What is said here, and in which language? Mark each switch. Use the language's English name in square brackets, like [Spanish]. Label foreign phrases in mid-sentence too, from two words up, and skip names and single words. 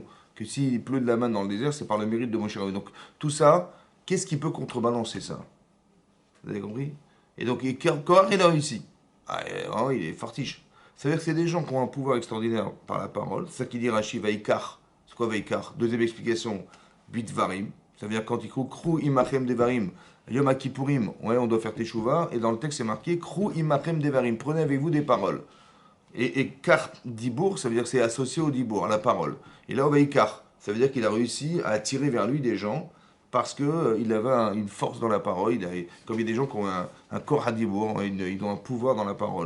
[French] Que s'il pleut de la manne dans le désert, c'est par le mérite de Moshe Rabbeinu. Donc tout ça, qu'est-ce qui peut contrebalancer ça? Vous avez compris? Et donc, Kohar, il a réussi. Ah, vraiment, il est fortiche. C'est-à-dire que c'est des gens qui ont un pouvoir extraordinaire par la parole. C'est ça qui dit Rashi, Vaikar. C'est quoi Vaikar? Deuxième explication, Bitvarim. Ça veut dire quand il croit [Hebrew] קחו עמכם דברים. [French] Yom Kippourim, ouais, on doit faire teshuva. Et dans le texte, c'est marqué [Hebrew] קחו עמכם דברים. [French] Prenez avec vous des paroles. Et Kar Dibour, ça veut dire que c'est associé au Dibour, à la parole. Et là, Vaikar, ça veut dire qu'il a réussi à attirer vers lui des gens parce qu'il avait une force dans la parole. Comme il y a des gens qui ont un corps à Dibour, ils ont un pouvoir dans la parole.